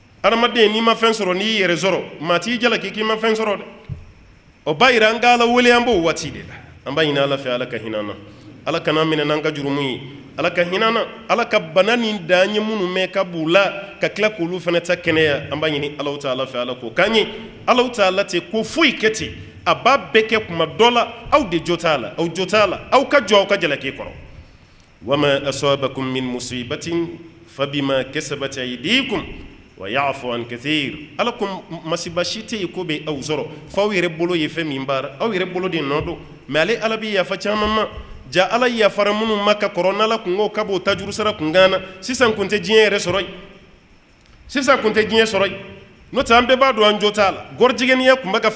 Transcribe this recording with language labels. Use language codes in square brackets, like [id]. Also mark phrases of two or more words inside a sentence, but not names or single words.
[bm] adamaden n'i ma fɛn sɔrɔ n'i y'i yɛrɛ sɔrɔ maa t'i jala k'i ma fɛn sɔrɔ dɛ o b'a yira an ka Ala wele an b'o waati de la an b'a ɲini Ala fɛ Ala ka hinɛ an na Ala kana minɛ n'an ka jurumu ye Ala ka hinɛ an na Ala ka bana ni da an ye minnu mɛn ka b'u la ka tila k'olu fana ta kɛnɛya an b'a ɲini Alahu Taala fɛ Ala k'o k'an ye Alahu Taala tɛ ko foyi kɛ ten a b'a bɛɛ kɛ kuma dɔ la aw de jo t'a la aw jo t'a la aw ka jɔ aw ka jalaki kɔrɔ [ar] وما أصابكم من مصيبة فبما كسبت أيديكم ويعفو عن كثير [bm] Ala ko masiba si tɛ yen ko bɛ aw sɔrɔ f'aw yɛrɛ bolo ye fɛn min baara aw yɛrɛ bolo de nɔ don mais ale Ala bɛ yafa caman ma ja Ala yafara minnu ma ka kɔrɔ n'Ala kun ko k'a b'o ta juru sara kun gana sisan kun tɛ diɲɛ yɛrɛ sɔrɔ yen sisan kun tɛ diɲɛ sɔrɔ yen n'o tɛ an bɛɛ b'a dɔn an jo t'a la gɔrɔjigɛniya kun bɛ ka